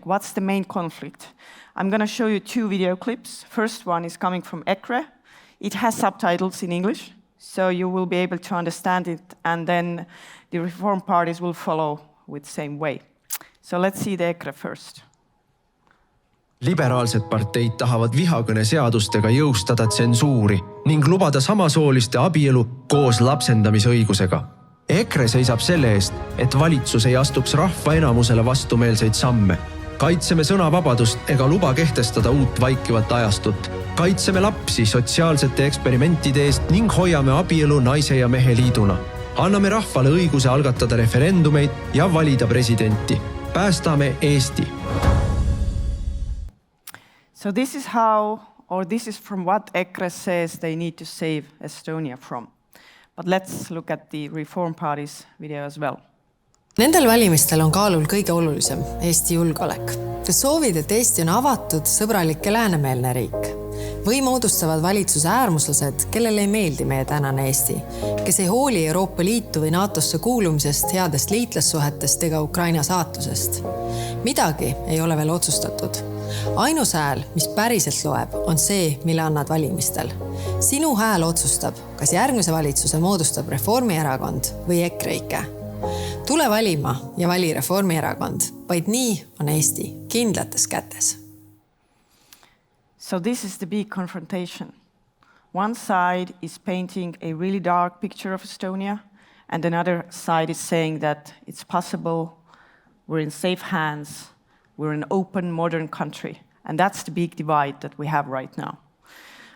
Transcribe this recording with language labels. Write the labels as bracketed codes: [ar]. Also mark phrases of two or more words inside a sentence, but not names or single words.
[en] What's the main conflict? I'm going to show you 2 video clips. First one is coming from EKRE. It has subtitles in English, so you will be able to understand it, and then the Reform parties will follow with the same way. So let's see the EKRE first. [et] Liberaalsed parteid tahavad vihakõne seadustega jõustada tsensuuri ning lubada samasooliste abielu koos lapsendamisõigusega. EKRE seisab selle eest, et valitsus ei astuks rahva enamusele vastumeelseid samme. Kaitseme sõnavabadust ega luba kehtestada uut vaikivat ajastut. Kaitseme lapsi sotsiaalsete eksperimentide eest ning hoiame abielu naise ja mehe liiduna. Anname rahvale õiguse algatada referendumeid ja valida presidenti. Päästame Eesti. [en] So this is how, or this is from what EKRE says they need to save Estonia from. But let's look at the Reform Party's video as well. [et] Nendel valimistel on kaalul kõige olulisem, Eesti julgeolek. Kas soovid, et Eesti on avatud, sõbralik ja läänemeelne riik? Või moodustavad valitsuse äärmuslased, kellele ei meeldi meie tänane Eesti, kes ei hooli Euroopa Liitu või NATOsse kuulumisest, headest liitlassuhetest ega Ukraina saatusest? Midagi ei ole veel otsustatud. Ainus hääl, mis päriselt loeb, on see, mille annad valimistel. Sinu hääl otsustab, kas järgmise valitsuse moodustab Reformierakond või EKREIKE. Tule valima ja vali Reformierakond, vaid nii on Eesti kindlates kätes. [en] So this is the big confrontation. One side is painting a really dark picture of Estonia, and another side is saying that it's possible, we're in safe hands, we're an open, modern country. And that's the big divide that we have right now.